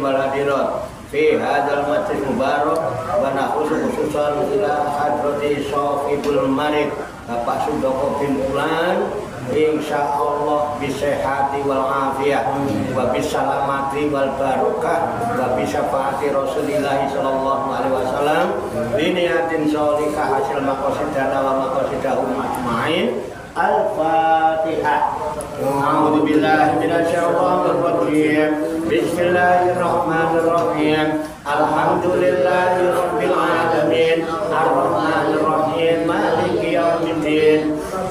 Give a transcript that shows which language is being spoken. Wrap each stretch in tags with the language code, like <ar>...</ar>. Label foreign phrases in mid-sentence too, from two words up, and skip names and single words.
<ar>والحاضرات في هذا المجلس مبارك ونخص خصوصا إلى حضرة صاحب المريض Bapak Sudoko bin Fulan إن شاء الله بالصحة والعافية وبالسلامة والبركة وبشفاعة رسول الله صلى الله عليه وسلم بنية صالحة حاصل مقاصدنا ومقاصدهم أجمعين. Al-Fatihah. أعوذ بالله من الشيطان الرجيم. بسم الله الرحمن الرحيم. الحمد لله رب العالمين. الرحمن الرحيم. مالك يوم الدين.</ar>